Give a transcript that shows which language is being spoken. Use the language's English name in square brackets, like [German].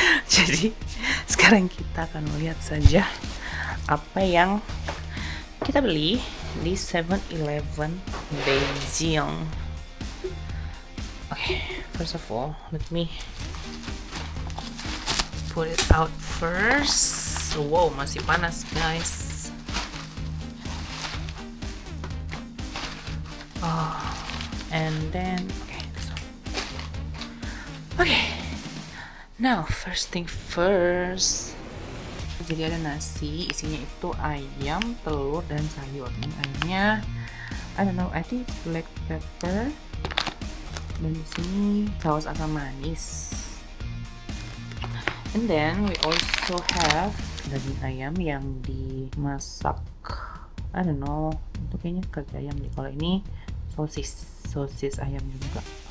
[Indonesian] Jadi sekarang kita akan melihat saja apa yang kita beli di 7-Eleven Beijing. [English] Okay, first of all, let me put it out first. [Indonesian] Wow, masih panas guys. [English] Oh, and then okay, this one. Okay, now first thing first. [Indonesian] Jadi ada nasi, isinya itu ayam, telur, dan sayur. Ini ayamnya, [English] I don't know, I think it's black pepper. [Indonesian] Dan di sini saus asam manis. [English] And then we also have [Indonesian] daging ayam yang dimasak. [English] I don't know, [Indonesian] itu kayaknya kaki ayam nih. Kalau ini sosis ayam juga.